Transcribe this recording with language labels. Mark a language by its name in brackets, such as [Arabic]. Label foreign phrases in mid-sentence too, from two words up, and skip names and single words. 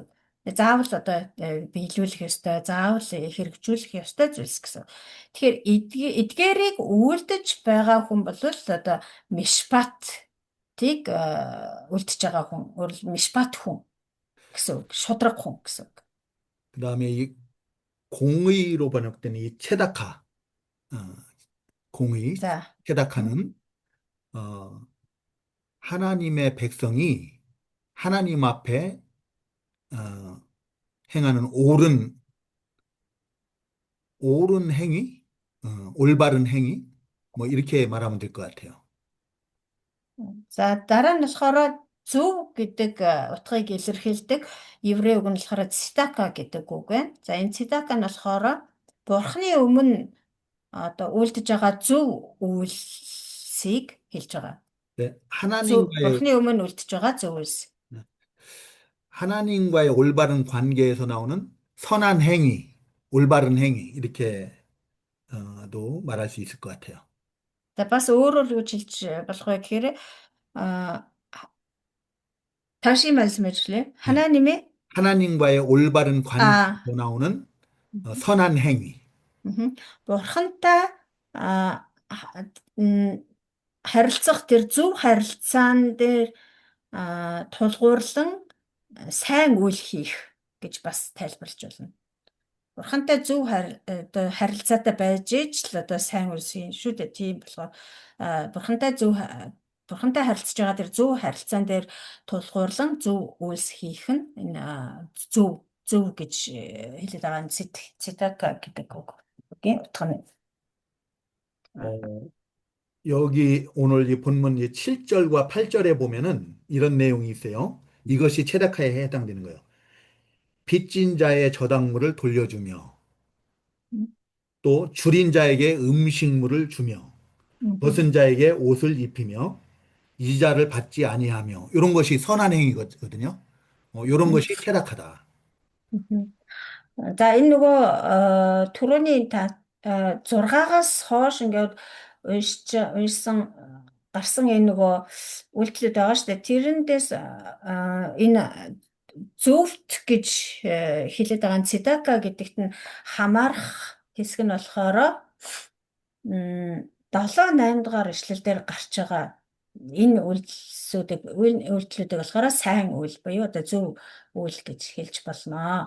[Mongolian] Заавал одоо биелүүлэх ёстой, заавал хэрэгжүүлэх ёстой зүйлс гэсэн. Тэгэхээр эдгээрийг үйлдэж байгаа хүн бол одоо мишпатыг үлдэж байгаа хүн, мишпат хүн гэсэн үг, шудраг хүн гэсэн үг. [Korean] 그다음에 이 공의로 번역된 이 체다카, 공의, 자, 체다카는 하나님의 백성이 하나님 앞에 행하는 옳은 행위, 올바른 행위, 뭐 이렇게 말하면 될 것 같아요. [Mongolian] За дараа нь болохоор зөв гэдэг утгыг илэрхийлдэг еврей үг нь болохоор цитака гэдэг үг байна. За энэ цитака нь болохоор бурхны өмнө одоо үйлдэж байгаа зөв үйлсийг хэлж байгаа. [Korean] 네, [Mongolian] бурхны өмнө үйлдэж байгаа зөв үйлс. [Korean] 하나님과의 올바른 관계에서 나오는 선한 행위, 올바른 행위 이렇게 도 말할 수 있을 것 같아요. [Mongolian] За бас өөрөөр юу хэлж болох вэ гэхээр [Korean] 다시 말씀해 주실래요? 하나님과의 올바른 관계에서 나오는 선한 행위. [Mongolian] бурхантай харилцах тэр зөв харилцаан дээр тулгуурлан сайн үйл хийх гэж бас тайлбарлаж болно. Бурхантай зөв харилцаатай байж ич л одоо сайн үйл хийн шүү дээ. Тийм болохоор бурхантай харилцаж байгаа тэр зөв харилцаан дээр тулгуурлан зөв үйлс хийх нь энэ зөв гэж хэлээд байгаа нь цитака гэдэг үгийн утга нь. [Korean] 여기 오늘 이 본문 7절과 8절에 보면은 이런 내용이 있어요. 이것이 체다카에 해당되는 거예요. 빚진 자의 저당물을 돌려주며 또 줄인 자에게 음식물을 주며 벗은 자에게 옷을 입히며 이자를 받지 아니하며 이런 것이 선한 행위거든요. 이런 것이 체다카다. [Mongolian] За энэ нөгөө түрүүний 6-аас хойш ингээд уншсан гарсан энэ нөгөө үйлдэлүүд байгаа шүү дээ. Тэрэндээс энэ зөвхт гэж хэлээд байгаа цедака гэдэгт нь хамаарах хэсэг нь болохоор 7-8 дугаар ишлэл дээр гарч байгаа энэ үйлдэлүүдийг болохоор сайн үйл буюу одоо зөв үйл гэж хэлж болно.